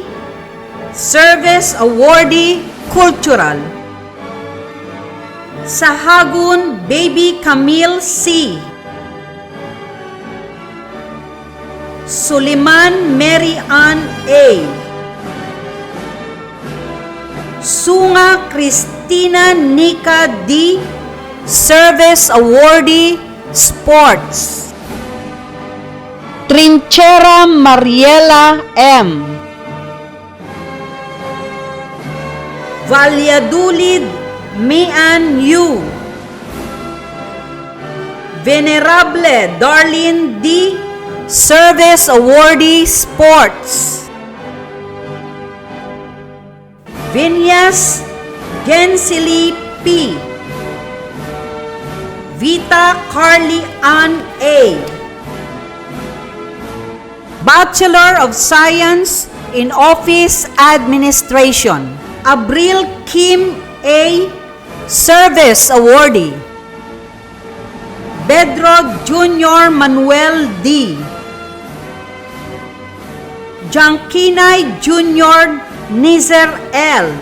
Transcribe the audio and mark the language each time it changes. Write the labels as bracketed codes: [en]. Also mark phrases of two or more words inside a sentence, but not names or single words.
[en] Service Awardee Cultural. Sahagun Baby Camille C. Suliman Mary Ann A. Sunga Cristina Nika D. Service Awardee Sports. Trinchera Mariela M. Valladolid Mian U. Venerable Darlene D. Service Awardee Sports. Vinyas Gensili P. Vita Carly Ann A. Bachelor of Science in Office Administration. Abril Kim A. Service Awardee. Bedro Junior Manuel D. Jankinay Junior Nizer L.